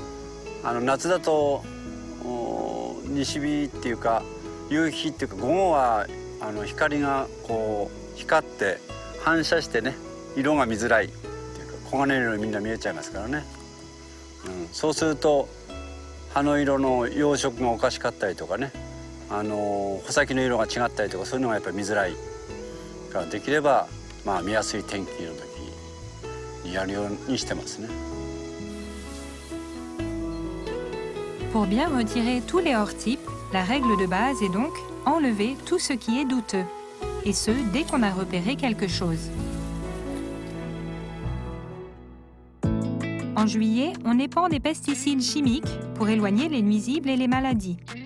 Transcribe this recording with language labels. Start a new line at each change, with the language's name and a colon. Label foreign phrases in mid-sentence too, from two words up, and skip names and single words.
Japanese: 夏だと西日っていうか夕日っていうか午後は光がこう光って反射してね色が見づらいっていうか黄金色にみんな見えちゃいますからね。そうすると葉の色の養殖がおかしかったりとかね穂先の色が違ったりとかそういうのがやっぱり見づらいからできれば見やすい天気の時にやるようにしてますね。
French: Pour bien retirer tous les hors-types, la règle de base est donc enlever tout ce qui est douteux, et ce, dès qu'on a repéré quelque chose. En juillet, on épand des pesticides chimiques pour éloigner les nuisibles et les maladies.